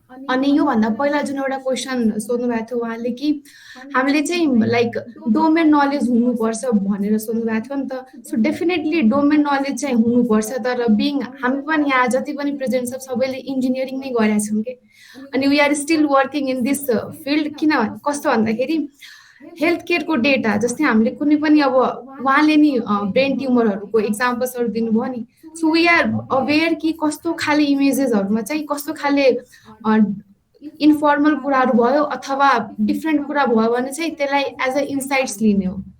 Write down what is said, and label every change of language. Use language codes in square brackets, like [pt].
[ne] अनि योभन्दा पहिला जुन एउटा क्वेसन सोध्नु भएको थियो उहाँले कि हामीले चाहिँ लाइक डोमेन नलेज हुनुपर्छ भनेर सोध्नु भएको थियो नि त। सो डेफिनेटली डोमेन नलेज चाहिँ हुनुपर्छ, तर बिङ हामी पनि यहाँ जति पनि प्रेजेन्ट छ सबैले इन्जिनियरिङ नै गरेका छौँ कि। [en] अनि we are still working in this field. [ne] किन कस्तो भन्दाखेरि हेल्थ केयरको डेटा जस्तै हामीले कुनै पनि अब उहाँले नि ब्रेन ट्युमरहरूको इक्जाम्पल्सहरू दिनुभयो नि। [en] so we are aware [ne] कि कस्तो खाले इमेजेसहरूमा चाहिँ कस्तो खाले इन्फर्मल कुराहरू भयो अथवा डिफ्रेन्ट कुरा भयो भने चाहिँ त्यसलाई एज अ इन्साइट्स लिने हो।